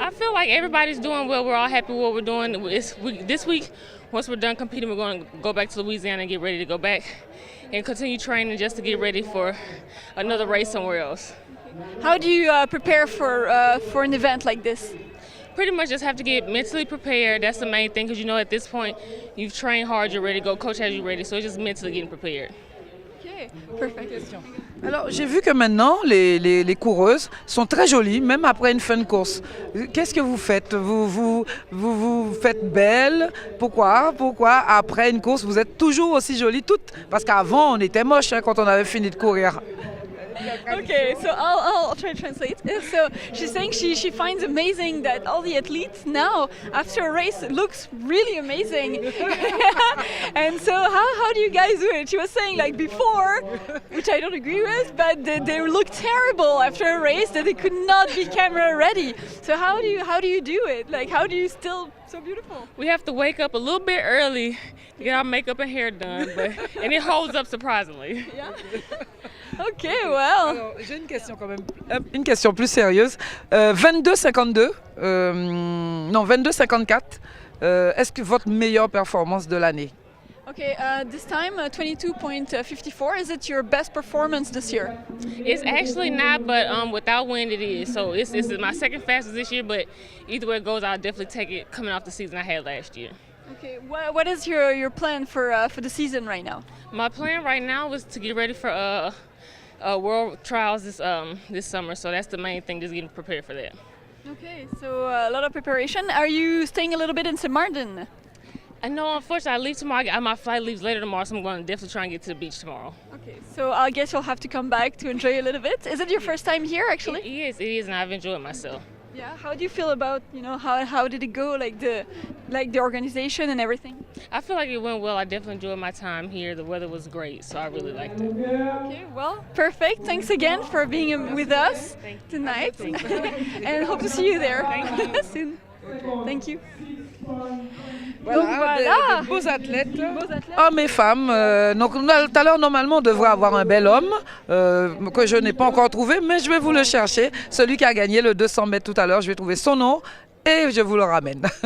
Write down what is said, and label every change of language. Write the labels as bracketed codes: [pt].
[en] I feel like everybody's doing well. We're all happy with what we're doing. This week, once we're done competing, we're going to go back to Louisiana and get ready to go back and continue training just to get ready for another race somewhere else. How do you prepare for an event like this? Pretty much just have to get mentally prepared. That's the main thing, because you know at this point you've trained hard, you're ready to go. Coach has you ready, so it's just mentally getting prepared. Okay, perfect. [fr] Alors j'ai vu que maintenant les coureuses sont très jolies, même après une fin de course. Qu'est-ce que vous faites? Vous faites belle? Pourquoi après une course vous êtes toujours aussi jolies toutes? Parce qu'avant on était moches quand on avait fini de courir. [en] Okay, so I'll try to translate. So she's saying she finds amazing that all the athletes now, after a race, looks really amazing. And so how do you guys do it? She was saying like before, which I don't agree with, but they look terrible after a race, that they could not be camera ready. So how do you do it? Like, how do you still so beautiful? We have to wake up a little bit early to get our makeup and hair done, and it holds up surprisingly. Yeah. Ok, well. [fr] Alors, j'ai une question quand même, une question plus sérieuse. 22,52, non 22,54. Est-ce que votre meilleure performance de l'année? [en] Okay, this time 22.54. Is it your best performance this year? It's actually not, but without wind it is. So it's my second fastest this year, but either way it goes, I'll definitely take it coming off the season I had last year. Okay, what is your plan for the season right now? My plan right now is to get ready for World Trials this summer. So that's the main thing, just getting prepared for that. Okay, so a lot of preparation. Are you staying a little bit in St. Martin? I know, unfortunately, I leave tomorrow. My flight leaves later tomorrow, so I'm going to definitely try and get to the beach tomorrow. Okay, so I guess you'll have to come back to enjoy a little bit. Is it your first time here, actually? It is, and I've enjoyed myself. Yeah. How do you feel about, how did it go, like the organization and everything? I feel like it went well. I definitely enjoyed my time here. The weather was great, so I really liked it. Okay, well, perfect. Thanks again for being with us tonight, and hope to see you there soon. Thank you. [fr] Voilà, de beaux athlètes, hommes et femmes. Donc, tout à l'heure, normalement, on devrait avoir un bel homme que je n'ai pas encore trouvé, mais je vais vous le chercher. Celui qui a gagné le 200 mètres tout à l'heure, je vais trouver son nom et je vous le ramène.